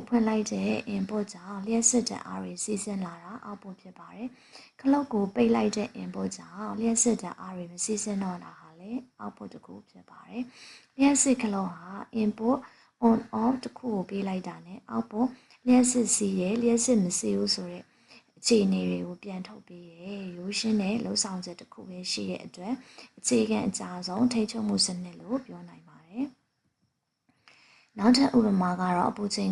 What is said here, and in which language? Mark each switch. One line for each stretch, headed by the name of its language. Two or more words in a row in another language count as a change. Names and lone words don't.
Burmese: ဖွင့်လိုက်တဲ့ input ကြောင့်လျှက်စစ်တဲ့အားတွေစီးဆင်းလာတာ output ဖြစ်ပါတယ်ခလုတ်ကိုပိတ်လိုက်တဲ့ input ကြောင့်လျှက်စစ်တဲ့အားတွေမစီးဆင်းတော့တာဟာလည်း output တစ်ခုဖြစ်ပါတယ်လျှက်စစ်ခလုတ်ဟာ
English: input on off
Burmese: တစ်ခုကိုပေးလိုက်တာနဲ့ output လျှက်စစ်စီးရဲ့လျှ က်စစ်မစီးဘူးဆိုတဲ့အခြေအနေတွေကိုပြန်ထုတ်ပေးရဲရိုးရှင်းတဲ့လှုပ်ဆောင်ချက်တစ်ခုပဲရှိတဲ့အတွက်အခြေခံအကြဆုံးထိချုပ်မှုစနစ်လို့ပြောနိုင်ပါတယ်နောက်ထပ်ဥပမာကတော့အပူချိန်